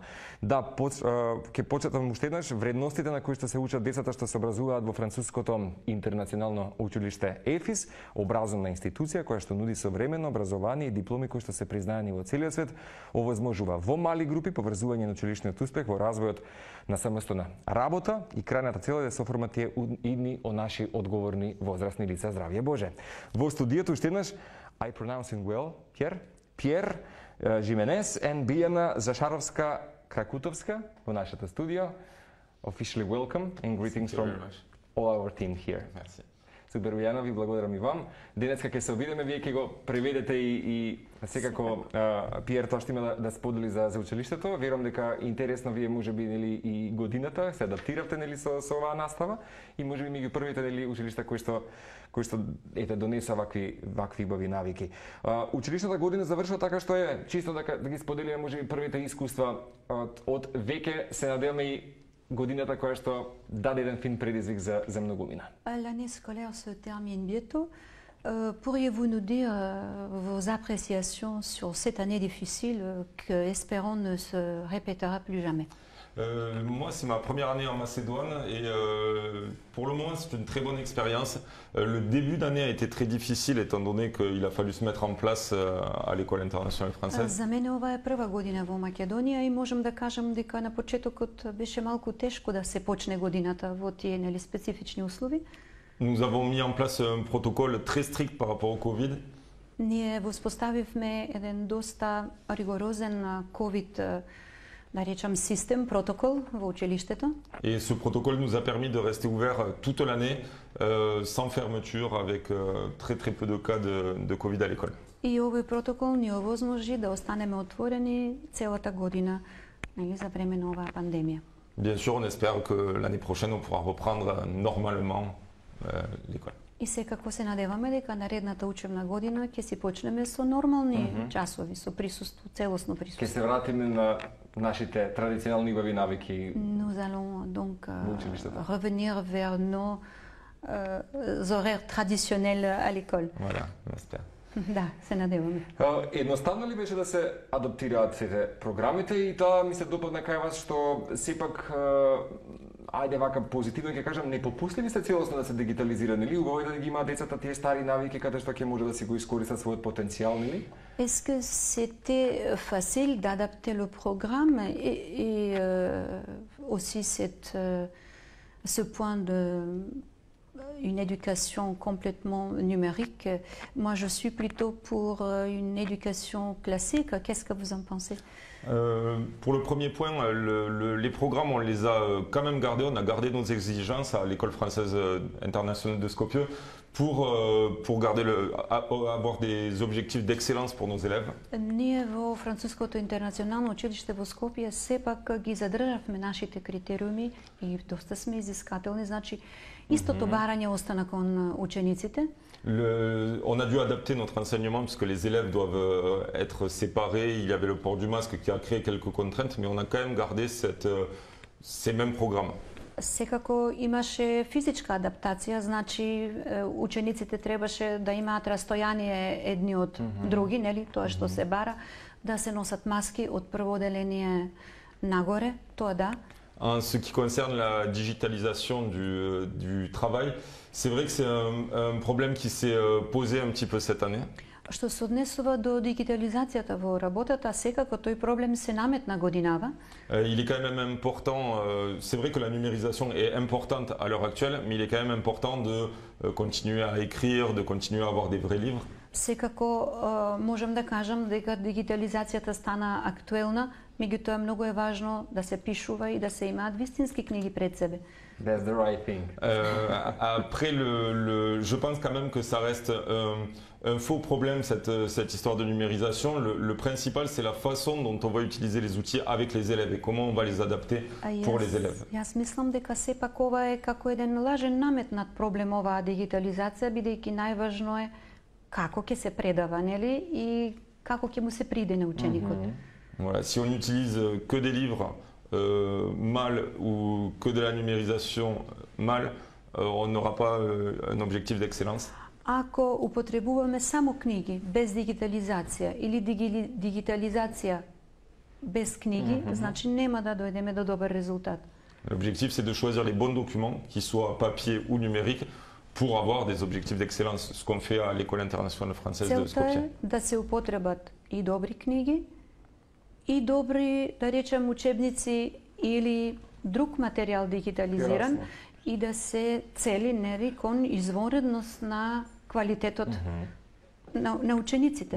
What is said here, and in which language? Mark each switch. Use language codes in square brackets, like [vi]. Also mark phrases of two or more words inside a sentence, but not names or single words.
[mk] Да, ќе почетам уште еднаш вредностите на кои што се учат децата што се образуваат во француското интернационално училиште ЕФИС, образовна институција која што нуди современо образование и дипломи кои што се признаени во целиот свет, овозможува во мали групи поврзување на училишниот успех во развојот на самостојна работа и крајната цел е да се оформат тие идни о наши одговорни возрастни лица. Здравје Боже. Во студиото уште еднаш [en] I pronouncing well, [mk] Пјер Жименес and Бијана Зашаровска-Кракутовска во нашата студио. [en] Officially welcome and greetings from all our team here. [fr] Merci. [mk] Супер, Бијана, ви благодарам и вам. Денеска ќе се обидеме, вие ќе го преведете и секако Пиер тоа што има да сподели за училиштето. Верувам дека интересно вие можеби нели и годината се адаптиравте нели со оваа настава и можеби меѓу првите нели училишта кои што ете донеса вакви убави навики. Училишната година завршува така што е чисто да ги споделиме можеби првите искуства од веќе се надеваме и годината која што даде еден фин предизвик за многумина. [fr] L'année scolaire se termine bientôt. Pourriez-vous nous dire vos appréciations sur cette année difficile que, espérons, ne se répétera plus jamais? Moi, c'est ma première année en Macédoine et pour le moment, c'est une très bonne expérience. Le début d'année a été très difficile étant donné qu'il a fallu se mettre en place à l'école internationale française. [mk] За мене ова е прва година во Македонија и можам да кажам дека на почетокот беше малку тешко да се почне годината во тие нели специфични услови. [fr] Nous avons mis en place un protocole très strict par rapport au Covid. [mk] Ние воспоставивме еден доста ригорозен ковид да речам систем, протокол во училиштето. [fr] Et ce protocole nous a permis de rester ouvert toute l'année sans fermeture avec très peu de cas de Covid à l'école. [mk] И овој протокол ни овозможи да останеме отворени целата година нели за време на оваа пандемија. [fr] Bien sûr, on espère que l'année prochaine on pourra reprendre normalement l'école. [mk] И секако се надеваме дека наредната учебна година ќе си почнеме со нормални часови, со присуство, целосно присуство. Ќе се вратиме на нашите традиционални убави навики. [fr] Nous allons donc revenir vers nos horaires traditionnels à l'école. Voilà, on espère. [mk] Да, се надеваме. Едноставно ли беше да се адаптираат сите програмите и тоа ми се допадна кај вас што сепак ајде вака позитивно ќе кажам, не попустили сте целосно да се дигитализира, нели? Убаво е да ги имаат децата тие стари навики каде што ќе може да си го искористат својот потенцијал, нели? [fr] Est-ce que c'était facile d'adapter le programme et aussi ce point de une éducation complètement numérique? Moi, je suis plutôt pour une éducation classique. Qu'est-ce que vous en pensez? Pour le premier point, les programmes, on les a quand même gardés. On a gardé nos exigences à l'école française internationale de Skopje pour garder avoir des objectifs d'excellence pour nos élèves. [mk] Ние во француското интернационално училиште во Скопје сепак ги задржавме нашите критериуми и доста сме изискателни, значи истото барање остана кон учениците. [fr] On a dû adapter notre enseignement puisque les élèves doivent être séparés. Il y avait le port du masque qui a créé quelques contraintes, mais on a quand même gardé ces mêmes programmes. [mk] Секако имаше физичка адаптација, значи учениците требаше да имаат растојание едни од други, нели, тоа што се бара, да се носат маски од прво оделение нагоре, тоа да. [fr] En ce qui concerne la digitalisation du travail, c'est vrai que c'est un problème qui s'est posé un petit peu cette année. [mk] Што се однесува до дигитализацијата во работата, секако тој проблем се наметна годинава. [fr] Il est quand même important, c'est vrai que la numérisation est importante à l'heure actuelle, mais il est quand même important de continuer à écrire, de continuer à avoir des vrais livres. [mk] Секако можам да кажам дека дигитализацијата стана актуелна, меѓутоа многу е важно да се пишува и да се имаат вистински книги пред себе. [en] That's the right thing. [fr] Après, je pense quand même que ça reste un faux problème, cette histoire de numérisation. Le principal, c'est la façon dont on va utiliser les outils avec les élèves et comment on va les adapter pour les élèves. [mk] Јас мислам дека сепак ова е како еден лажен наметнат проблем оваа дигитализација, бидејќи најважно е како ќе се предава, нели, и како ќе му се приде на ученикот. [fr] Voilà, si on utilise que des livres mal ou que de la numérisation mal, on n'aura pas un objectif d'excellence. [mk] Ако употребуваме само книги без дигитализација или дигитализација без книги, значи нема да дојдеме до добар резултат. [fr] L'objectif, c'est de choisir les bons documents, qu'ils soient papier ou numériques, pour avoir des objectifs d'excellence, ce qu'on fait à l'École internationale française de [mk] Целта Skopje. е да се употребат и добри книги, и добри, да речем, учебници или друг материјал дигитализиран, Ясно. и да се цели нели кон извонредност на квалитетот на учениците.